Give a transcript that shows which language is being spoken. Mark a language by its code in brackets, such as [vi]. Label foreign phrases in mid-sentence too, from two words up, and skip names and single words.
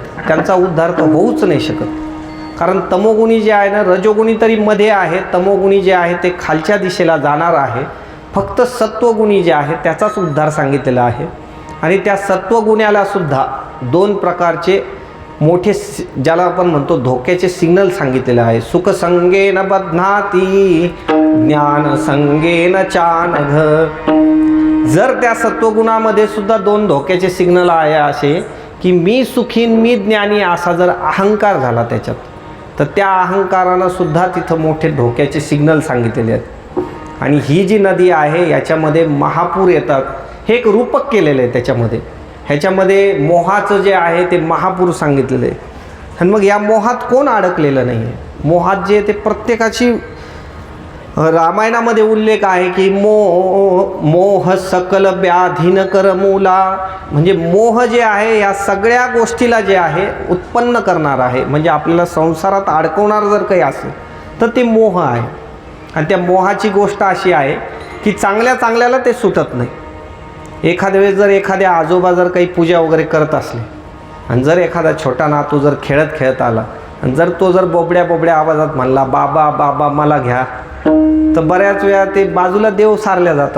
[mr] त्यांचा उद्धार तर होऊच नाही शकत. कारण तमोगुणी जे आहे ना, रजोगुणी तरी मध्ये आहे, तमोगुणी जे आहे ते खालच्या दिशेला जाणार आहे. फक्त सत्वगुणी जे आहे त्याचाच उद्धार सांगितलेला आहे. आणि त्या सत्वगुण्याला सुद्धा 2 प्रकारचे मोठे ज्याला आपण म्हणतो धोक्याचे सिग्नल सांगितलेले आहे. [sa] सुख संगेन बध्नाती ज्ञान संगेन चानघ. [mr] जर त्या सत्वगुणामध्ये सुद्धा 2 धोक्याचे सिग्नल आहे असे की मी सुखीन मी ज्ञानी असा जर अहंकार झाला त्याच्यात तर त्या अहंकारानं सुद्धा तिथं मोठे धोक्याचे सिग्नल सांगितलेले आहेत. आणि ही जी नदी आहे याच्यामध्ये महापूर येतात. हे एक रूपक केलेलं आहे त्याच्यामध्ये. ह्याच्यामध्ये मोहाचं जे आहे ते महापूर सांगितलेलं आहे. आणि मग या मोहात कोण अडकलेलं नाही आहे? मोहात जे ते प्रत्येकाची रामायणामध्ये उल्लेख आहे की [awa] मोह सकल व्याधीन कर मूला, [mr] म्हणजे मोह जे आहे या सगळ्या गोष्टीला जे आहे उत्पन्न करणार आहे, म्हणजे आपल्याला संसारात अडकवणार जर काही असेल तर ते मोह आहे. आणि त्या मोहाची गोष्ट अशी आहे की चांगल्या चांगल्याला ते सुटत नाही. एखाद्या वेळेस जर एखाद्या आजोबा जर काही पूजा वगैरे करत असले आणि जर एखादा छोटा नातू जर खेळत खेळत आला आणि जर तो जर बोबड्या आवाजात म्हणला बाबा बाबा मला घ्या, तर बऱ्याच वेळा ते बाजूला देव सारल्या जातात.